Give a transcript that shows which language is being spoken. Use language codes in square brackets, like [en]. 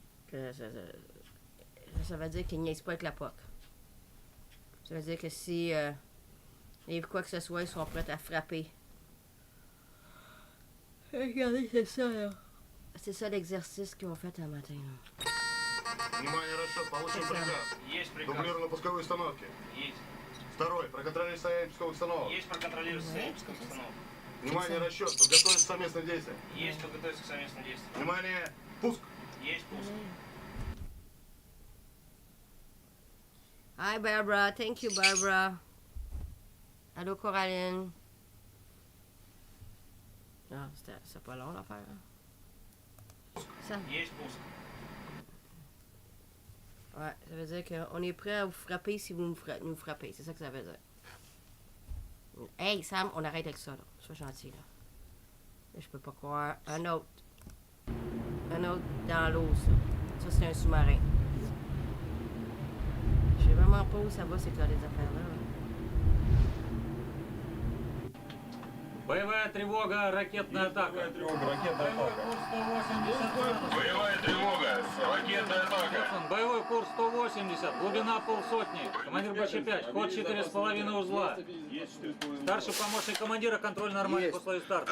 [fr] Ça veut dire qu'ils niaisent pas avec la POC. Ça veut dire que si il y a quoi que ce soit, ils sont prêts à frapper. Regardez, c'est ça, là. C'est ça l'exercice qu'ils ont fait un matin, là. [ru] Внимание, расчет, получен приказ. Есть приказ. Дублирование пусковой установки. Есть. Второй, проконтролировать состояние пусковых установок. Есть проконтролировать состояние пусковых установок. Внимание, расчет, подготовить к совместным действиям. Есть подготовиться к совместным действиям. Внимание, пуск. Есть пуск. [en] Hi, Barbara. Thank you, Barbara. Allô, Coraline. [fr] Ah, c'est pas long, l'affaire. Hein? Ça. [ru] Есть пуск. [fr] Ouais, ça veut dire qu'on est prêt à vous frapper si vous nous frappez. C'est ça que ça veut dire. Hey, Sam, on arrête avec ça, là. Sois gentil, là. Là, je peux pas croire. Un autre. Un autre dans l'eau, ça. Ça, c'est un sous-marin. Je sais vraiment pas où ça va, c'est que là, les affaires-là. Là. [ru] Боевая тревога, ракетная атака. Боевая тревога, ракетная Боевой атака. курс 180. Боевая тревога, ракетная атака. Боевой курс 180, глубина полсотни. Командир БЧ-5, ход 4,5 узла. Старший помощник командира, контроль нормальных условий старта.